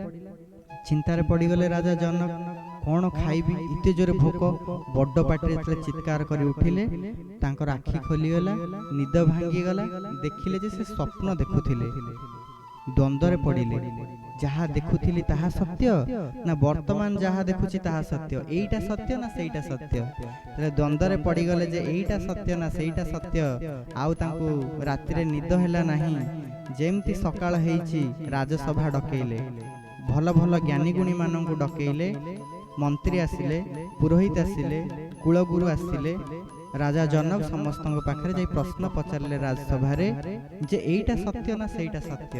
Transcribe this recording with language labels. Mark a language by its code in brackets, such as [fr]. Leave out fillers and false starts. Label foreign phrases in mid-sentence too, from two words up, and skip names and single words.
[or] ଚିନ୍ତାରେ ପଡ଼ିଗଲେ ରାଜା ଜନକ, କେଉଁ ଖାଇବି ଏତେ ଜୋରେ ଭୋକ। ବଡ଼ ପାଟି ଚିତ୍କାର କରି ଉଠିଲେ, ତାଙ୍କର ଆଖି ଖୋଲିଗଲା, ନିଦ ଭାଙ୍ଗିଗଲା। ଦେଖିଲେ ଯେ ସେ ସ୍ୱପ୍ନ ଦେଖୁଥିଲେ, ଦ୍ୱନ୍ଦ୍ୱରେ ପଡ଼ିଲେ। ଯାହା ଦେଖୁଥିଲି ତାହା ସତ୍ୟ ନା ବର୍ତ୍ତମାନ ଯାହା ଦେଖୁଛି ତାହା ସତ୍ୟ, ଏଇଟା ସତ୍ୟ ନା ସେଇଟା ସତ୍ୟ। ତଳେ ଦ୍ୱନ୍ଦ୍ୱରେ ପଡ଼ିଗଲେ ଯେ ଏଇଟା ସତ୍ୟ ନା ସେଇଟା ସତ୍ୟ। ଆଉ ତାଙ୍କୁ ରାତିରେ ନିଦ ହେଲା ନାହିଁ। ଯେମିତି ସକାଳ ହେଇଛି ରାଜସଭା ଡକାଇଲେ, ଭଲ ଭଲ ଜ୍ଞାନୀ ଗୁଣୀ ମାନଙ୍କୁ ଡକାଇଲେ। ମନ୍ତ୍ରୀ ଆସିଲେ, ପୁରୋହିତ ଆସିଲେ, କୁଳଗୁରୁ ଆସିଲେ। ରାଜା ଜନକ ସମସ୍ତ ପାଖରେ ଯାଇ ପ୍ରଶ୍ନ ପଚାରିଲେ ରାଜସଭା ରେ ଯେ ଏଇଟା ସତ୍ୟ ନା ସେଇଟା ସତ୍ୟ।